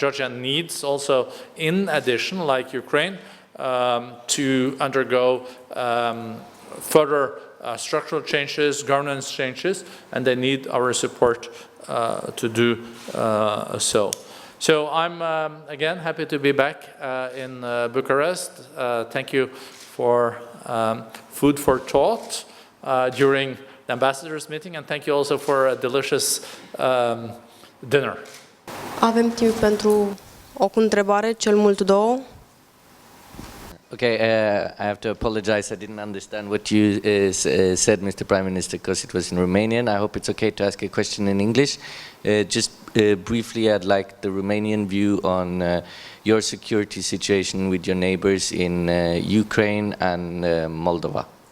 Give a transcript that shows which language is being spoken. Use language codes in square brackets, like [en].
[en] Georgia needs also, in addition, like Ukraine, to undergo further structural changes, governance changes, and they need our support to do so. So I'm, again, happy to be back in Bucharest. Thank you for food for thought during the ambassadors' meeting, and thank you also for a delicious dinner. [ro] Avem timp pentru o întrebare, cel mult două. [en] Okay, I have to apologize. I didn't understand what you said, Mr. Prime Minister, because it was in Romanian. I hope it's okay to ask a question in English. Just briefly, I'd like the Romanian view on your security situation with your neighbors in Ukraine and Moldova.